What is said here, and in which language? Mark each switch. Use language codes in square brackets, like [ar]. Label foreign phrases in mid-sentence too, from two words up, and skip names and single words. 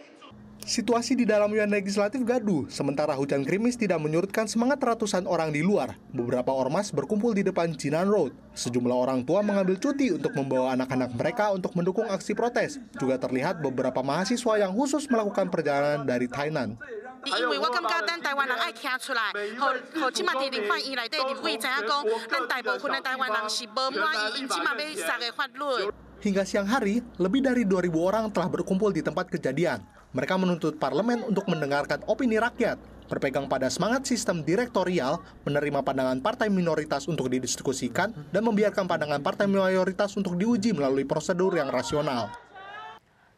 [id] Situasi di dalam Yuan Legislatif gaduh, sementara hujan gerimis tidak menyurutkan semangat ratusan orang di luar. Beberapa ormas berkumpul di depan Jinan Road. Sejumlah orang tua mengambil cuti untuk membawa anak-anak mereka untuk mendukung aksi protes. Juga terlihat beberapa mahasiswa yang khusus melakukan perjalanan dari Tainan. [nan] 因为我感觉咱台湾人爱站出来，和即马伫立法院内底立委知影讲，咱大部分的台湾人是无满意，因即马要杀的法律。 [id] Hingga siang hari, lebih dari 2.000 orang telah berkumpul di tempat kejadian. Mereka menuntut parlemen untuk mendengarkan opini rakyat, berpegang pada semangat sistem direktorial, menerima pandangan partai minoritas untuk didiskusikan, dan membiarkan pandangan partai mayoritas untuk diuji melalui prosedur yang rasional.